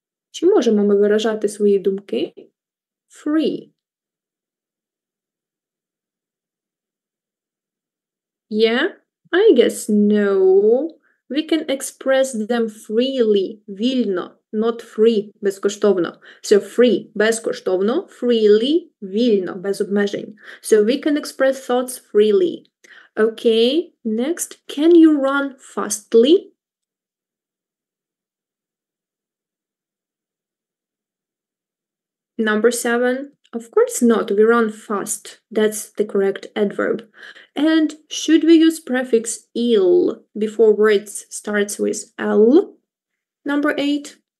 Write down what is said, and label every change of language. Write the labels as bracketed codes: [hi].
[uk] Чи можемо ми виражати свої думки free? [en] Yeah, I guess no. We can express them freely, вільно, not free, безкоштовно. So free, безкоштовно, freely, вільно, без обмежень. So we can express thoughts freely. Okay, next, can you run fastly? Number 7, of course not, we run fast. That's the correct adverb. And should we use prefix il before words starts with L? Number 8.